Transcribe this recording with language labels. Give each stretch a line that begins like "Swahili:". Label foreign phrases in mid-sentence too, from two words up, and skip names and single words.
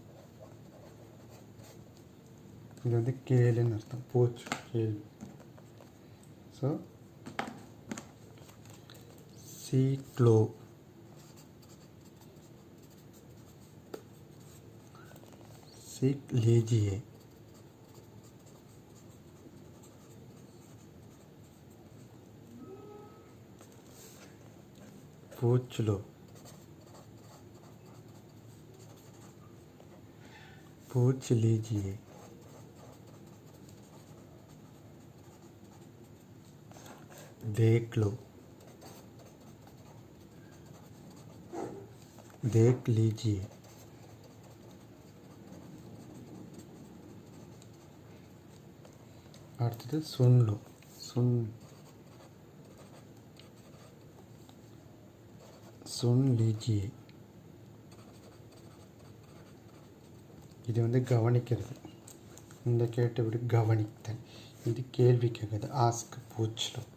Tamil: இது வந்து கேளுன்னு அர்த்தம், போச்சு கேள்வி.
Hindi: सो सीख लो, सीख लीजिए. पूछ लो, पूछ लीजिए. देख लो, देख लीजिए. அடுத்தது सुन लो, सुन लीजिए.
Tamil: இது வந்து கவனிக்கிறது, இந்த கேட்டு விடு கவனித்தல். இது கேள்வி கேட்குறது, ஆஸ்க் பூச்லோ.